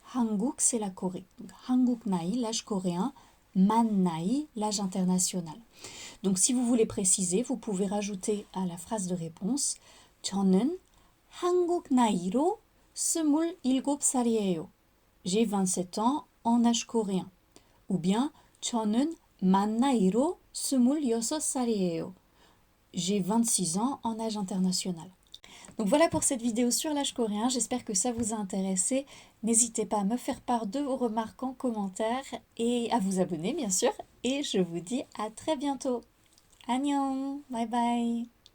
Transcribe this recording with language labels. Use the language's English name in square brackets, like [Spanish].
[French] Hanguk, c'est la Corée. Donc, Hanguk Nai, l'âge coréen. Man Nai, l'âge international. Donc si vous voulez préciser, vous pouvez rajouter à la phrase de réponse [Korean] 저는 한국 나이로 27살이에요. [French] J'ai 27 ans en âge coréen. [Korean] Ou bien 저는 만 나이로 26살이에요. [French] J'ai 26 ans en âge international. Donc voilà pour cette vidéo sur l'âge coréen, j'espère que ça vous a intéressé. N'hésitez pas à me faire part de vos remarques en commentaire et à vous abonner bien sûr. Et je vous dis à très bientôt. Annyeong, bye bye.